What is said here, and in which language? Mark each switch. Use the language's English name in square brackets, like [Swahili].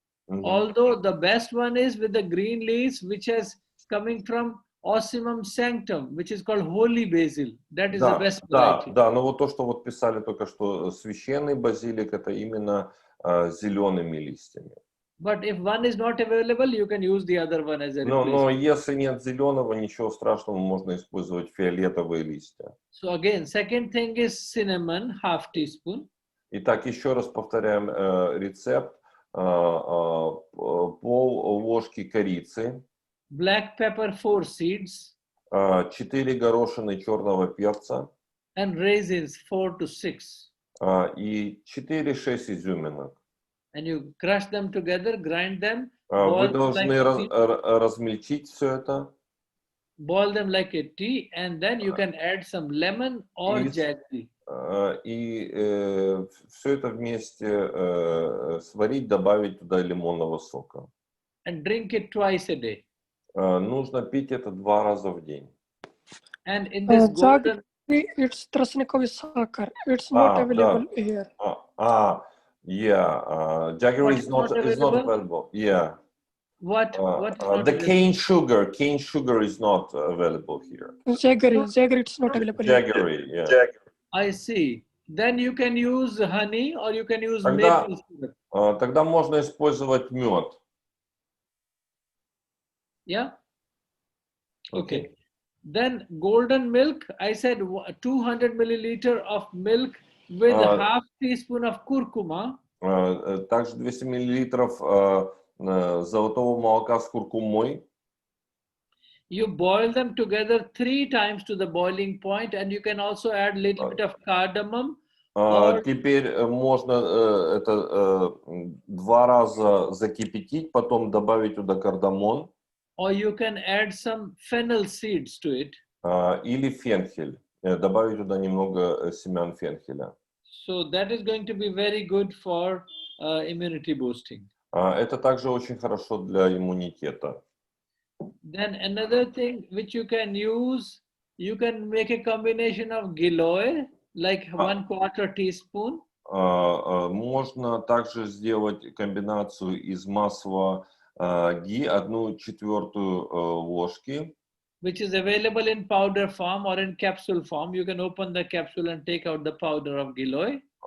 [English] Although the best one is with the green leaves, which is coming from Ossimum sanctum, which is called holy basil. That is the best variety. [Russian] Да, но вот то, что вот писали только что, священный базилик, это именно зелеными листьями. [English] But if one is not available, you can use the other one as a replacement. [Russian] Но если нет зеленого, ничего страшного, можно использовать фиолетовые листья. [English] So again, second thing is cinnamon, half teaspoon. [Russian] Итак, еще раз повторяем рецепт. Пол ложки корицы. [English] Black pepper, 4 seeds. [Russian] 4 горошины черного перца. [English] And raisins, 4 to 6. [Russian] И 4-6 изюминок. [English] And you crush them together, grind them. [Russian] Вы должны размельчить все это. [English] Boil them like a tea, and then you can add some lemon or jaggery. [Russian] И все это вместе сварить, добавить туда лимонного сока. [English] And drink it twice a day. [Russian] Нужно пить это 2 раза в день. [English] And in this golden... It's trasnikový sakar. It's not available here. Yeah. Jaggery is not available. Yeah. What the cane sugar is not available here. Jaggery it's not available. Jaggery, yeah. I see. Then you can use honey or you can use maple syrup. [Russian] Тогда можно использовать мед. [English] Yeah. Okay. Then golden milk. I said 200 milliliter of milk with half teaspoon of curcuma. [Russian] Также 200 миллилитров золотого молока с куркумой. [English] You boil them together 3 times to the boiling point, and you can also add a little bit of cardamom. [Russian] Теперь можно это 2 раза закипятить, потом добавить туда кардамон. [English] Or you can add some fennel seeds to it. [Russian] Или фенхель. Добавить туда немного семян фенхеля. [English] So that is going to be very good for immunity boosting. [Russian] Это также очень хорошо для иммунитета. [English] Then another thing which you can use, you can make a combination of giloy, like 1/4 teaspoon. [Russian] Можно также сделать комбинацию из масла ги, 1/4 ложки. [English] Which is available in powder form or in capsule form. You can open the capsule and take out the powder of giloy.